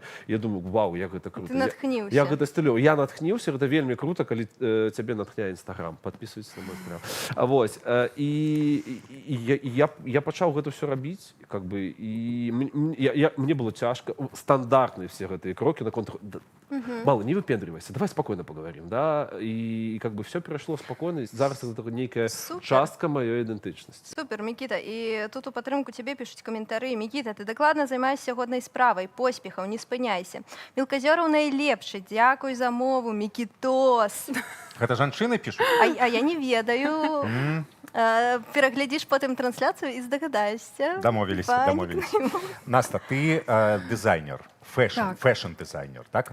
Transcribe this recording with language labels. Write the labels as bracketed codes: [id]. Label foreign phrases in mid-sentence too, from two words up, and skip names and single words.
[be] Я думаю, вау, як гэта круто. Ты натхніўся. Я гэта стылёў. Я натхніўся, гэта вельмі круто, калі цябе натхняе Інстаграм. Падпісвайся на мой Інстаграм. Вось. І я пачаў гэта ўсё рабіць, [ru] как бы, [be] і мне было цяжка. Стандартныя все гэтыя крокі на контур. [ru] Мало, не выпендривайся, давай спокойно поговорим, да, и как бы все перешло спокойно, зараз это некая частка моей идентичности. Супер, Микита, и тут [be] у падтрымку [ru] тебе пишут комментарии. [be] Микита, ты докладно займаешься годной справой, поспехов, не спыняйся. Мелказёраў найлепшы, дзякуй за мову, Микитос. Гэта жанчыны пишут? А я не ведаю. Пераглядзіш потым трансляцыю і здагадаешся. Дамовіліся. Наста, ты дызайнер, фэшн-дызайнер, так?